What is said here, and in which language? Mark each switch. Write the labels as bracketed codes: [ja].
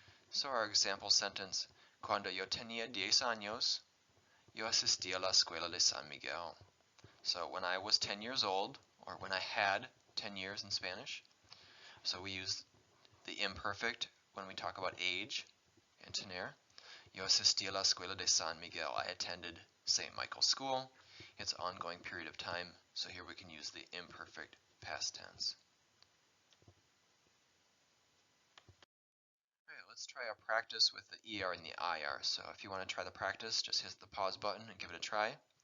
[en] So our example sentence, [es] cuando yo tenía 10 años, yo asistí a la escuela de San Miguel. [en] So when I was 10 years old, or when I had 10 years in Spanish, so we use the imperfect when we talk about age and tener. [es] Yo asistí a la escuela de San Miguel. [en] I attended St. Michael's School. It's an ongoing period of time, so here we can use the imperfect past tense. let's try a practice with the ER and the IR. So if you want to try the practice, just hit the pause button and give it a try.